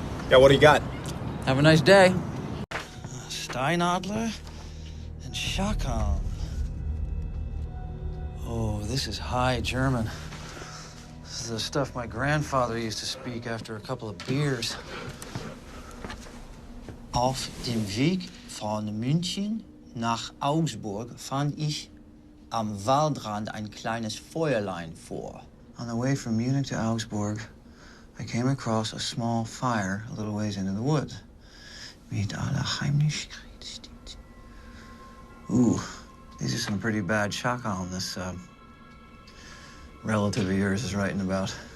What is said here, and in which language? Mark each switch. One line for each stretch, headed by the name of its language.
English: Yeah, what do you got? Have a nice day. Steinadler and Schakal. Oh, this is high German. This is the stuff my grandfather used to speak after a couple of beers.
German: Auf dem Weg von München nach Augsburg fand ich am Waldrand ein kleines Feuerlein vor.
English: On the way from Munich to Augsburg, I came across a small fire a little ways into the woods.
German: Mit aller Heimlichkeit.
English: Ooh, these are some pretty bad Schakal this relative of yours is writing about.